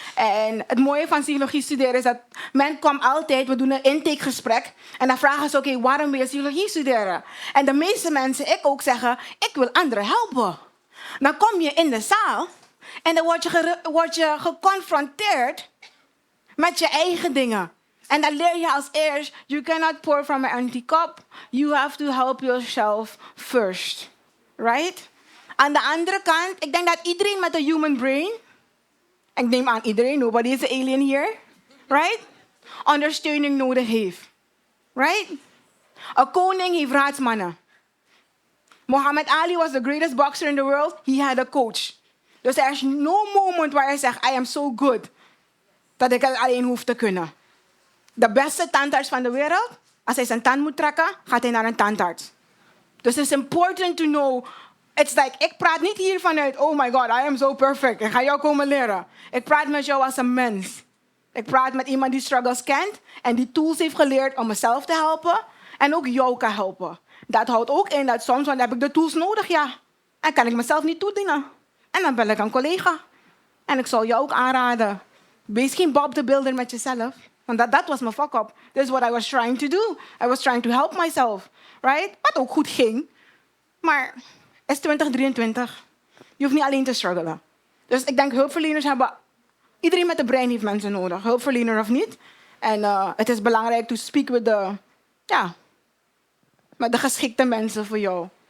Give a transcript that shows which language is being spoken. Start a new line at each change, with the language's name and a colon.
Dutch: En het mooie van psychologie studeren is dat men komt altijd, we doen een intakegesprek. En dan vragen ze, oké, waarom wil je psychologie studeren? En de meeste mensen, ik ook, zeggen, ik wil anderen helpen. Dan kom je in de zaal en dan word je geconfronteerd met je eigen dingen. En dan leer je als eerst,
English: you cannot pour from an empty cup. You have to help yourself first. Right?
Dutch: Aan de andere kant, ik denk dat iedereen met een
English: human brain,
Dutch: ik neem aan iedereen,
English: nobody is an alien here, right?
Dutch: Ondersteuning nodig heeft.
English: Right?
Dutch: Een koning heeft raadsmannen.
English: Muhammad Ali was the greatest boxer in the world. He had a coach.
Dutch: Dus er is
English: no moment
Dutch: waar hij zegt,
English: I am so good,
Dutch: dat ik het alleen hoef te kunnen. De beste tandarts van de wereld, als hij zijn tand moet trekken, gaat hij naar een tandarts. Dus het is
English: important to know. It's like,
Dutch: ik praat niet hier vanuit,
English: oh my god, I am so perfect.
Dutch: Ik ga jou komen leren. Ik praat met jou als een mens. Ik praat met iemand die struggles kent en die tools heeft geleerd om mezelf te helpen en ook jou kan helpen. Dat houdt ook in dat soms heb ik de tools nodig, ja. En kan ik mezelf niet toedienen. En dan bel ik een collega. En ik zal jou ook aanraden. Wees geen Bob de Builder met jezelf. Want dat was mijn fuck-up.
English: This is what I was trying to do. I was trying to help myself. Right?
Dutch: Wat ook goed ging. Maar het is 2023. Je hoeft niet alleen te struggelen. Dus ik denk hulpverleners hebben... Iedereen met een brein heeft mensen nodig. Hulpverlener of niet. En het is belangrijk
English: to speak with the...
Dutch: Ja. Met de geschikte mensen voor jou.